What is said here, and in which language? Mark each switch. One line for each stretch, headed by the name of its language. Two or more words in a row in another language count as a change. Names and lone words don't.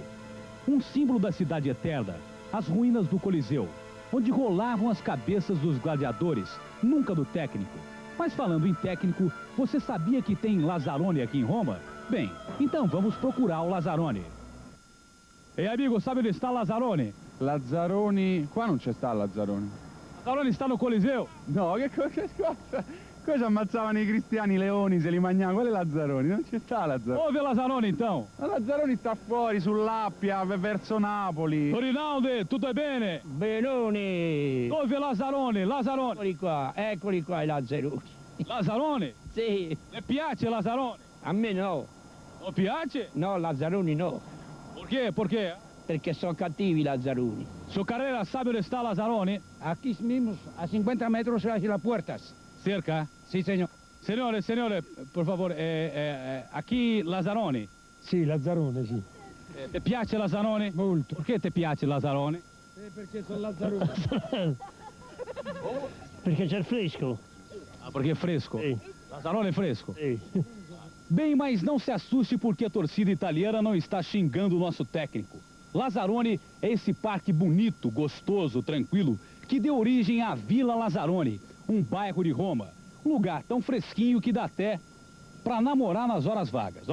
Portuguese: Um símbolo da cidade eterna, as ruínas do Coliseu, onde rolavam as cabeças dos gladiadores, nunca do técnico. Mas falando em técnico, você sabia que tem Lazzaroni aqui em Roma? Bem, então vamos procurar o Lazzaroni. Ei, amigo, sabe onde está Lazzaroni? Lazzaroni...
Italian: Qua non c'è sta Lazzaroni.
Portuguese: Lazzaroni sta no Coliseu?
Italian: No, che cosa? Qua ci ammazzavano i cristiani, i leoni, se li mangiavano. Qual è Lazzaroni? Non c'è sta Lazzaroni.
Portuguese: Dove Lazzaroni então?
Italian: Ma Lazzaroni sta fuori, sull'Appia, verso Napoli. Rinaldi, tutto è bene? Benoni! Dove Lazzaroni? Lazzaroni. Eccoli qua i Lazzaroni. Lazzaroni? Sì, Le piace Lazzaroni? a me no. Non piace? No, Lazzaroni no, Perché? Perché? perché sono cattivi i Lazzaroni.
Portuguese: Su carrera sabe onde está Lazzaroni?
Spanish: Aquí mismo, a 50 metros hacia las puertas. Cerca? Sí, señor.
Portuguese: Signore, por favore, aqui Lazzaroni.
Italian: Sì, Lazzarone, sì. Ti piace Lazzaroni? Molto. Perché ti piace Lazzaroni? Perché sono Lazzarone. Perché c'è il fresco.
Portuguese: Ah, porque é fresco.
Italian: Sì.
Portuguese: Lazzaroni é fresco.
Italian: Sì.
Portuguese: Bem, mas não se assuste porque a torcida italiana não está xingando o nosso técnico. Lazzaroni é esse parque bonito, gostoso, tranquilo, que deu origem à Vila Lazzaroni, um bairro de Roma. Um lugar tão fresquinho que dá até para namorar nas horas vagas.